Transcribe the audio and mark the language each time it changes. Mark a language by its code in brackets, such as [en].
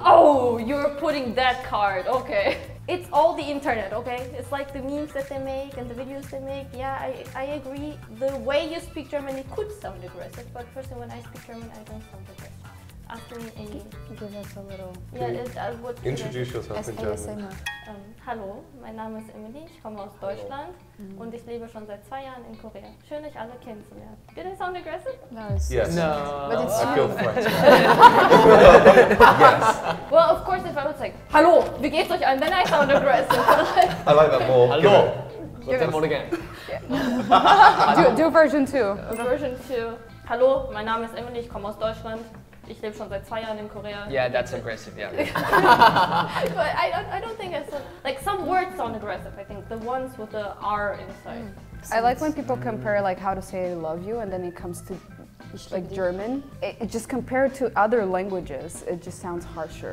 [en] Oh, you're putting that card. Okay. It's all the internet, okay? It's like the memes that they make and the videos they make. Yeah, I agree. The way you speak German, it could sound aggressive, but personally, when I speak German, I don't sound aggressive. After me, Give us a little. yeah, what Introduce yourself in German. [de] Hallo, mein Name ist Emily, ich komme aus Deutschland und ich lebe schon seit 2 Jahren in Korea. Schön, euch alle kennenzulernen. [en] Did I sound aggressive? No, it's Yes. No. But it's I feel threatened. Yes. Well, of course, if I would say, [de] Hallo, wie geht's euch an? [en] Then I sound aggressive. I like that more. Hello. Let's have one again. Do version 2. Version 2. [de] Hallo, mein Name ist Emily, ich komme aus Deutschland. Ich lebe schon seit 2 Jahren in Korea. [en] Yeah, that's aggressive, yeah. But I don't think it's like some words sound aggressive. I think the ones with the R inside. I like when people compare like how to say I love you and then it comes to like German. It just compared to other languages, it just sounds harsher.